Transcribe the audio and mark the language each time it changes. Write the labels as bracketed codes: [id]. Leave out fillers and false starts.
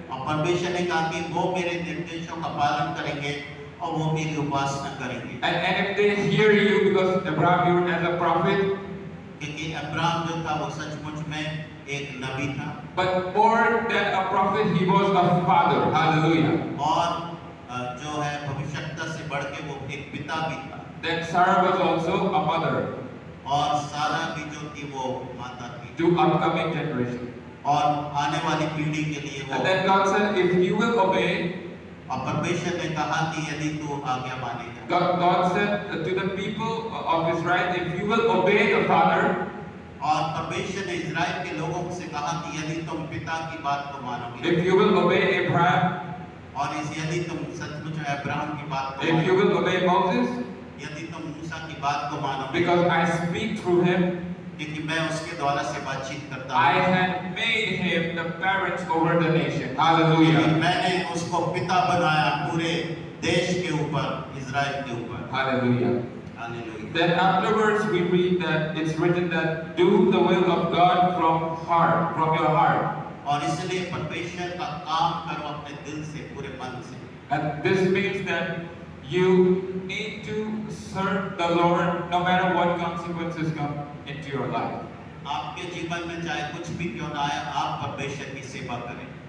[hi] और परमेश्वर ने कहा कि वो मेरे निर्देशों का पालन करेंगे और वो मेरी उपासना करेंगे। [en] and if they hear you, because Abraham you as a prophet, [hi] क्योंकि अब्राहम जो था वो सचमुच में एक नबी था। [en] but more than a prophet, he was a father. Hallelujah. [hi] और जो है भविष्यवक्ता से बढ़ के वो एक पिता भी था। [en] Then Sarah was also a mother [hi] और सारा भी जो थी वो माता थी। [en] to upcoming generation. [hi] और आने वाली पीढ़ी के लिए वो। [en] And then God said, if you will obey, [hi] और परमेश्वर ने कहा कि यदि तू आज्ञा मानेगा। [en] God said to the people of Israel, if you will obey the father, [hi] और परमेश्वर ने इज़राइल के लोगों से कहा कि यदि तुम पिता की बात को मानोगे, [en] if you will obey Abraham, [hi] और यदि तुम सचमुच में अब्राहम की बात को [en] if you will obey Moses, [hi] यदि तुम मूसा की बात को मानोगे, [en] because I speak through him, [hi] क्योंकि मैं उसके द्वारा से बातचीत करता [en] I [hi] हूँ, [en] had made him the parents over the nation. Hallelujah. [hi] मैंने उसको पिता बनाया पूरे देश के ऊपर, इज़राइल के ऊपर। [en] Hallelujah. [hi] Hallelujah. [en] Then afterwards we read that it's written that do the will of God from your heart. [hi] और इसलिए परमेश्वर का काम करो अपने दिल से, पूरे मन से। [en] And this means that you need to serve the Lord no matter what consequences come into your life. [hi] आपके जीवन में चाहे कुछ भी क्यों ना आए, आप परमेश्वर की सेवा करें।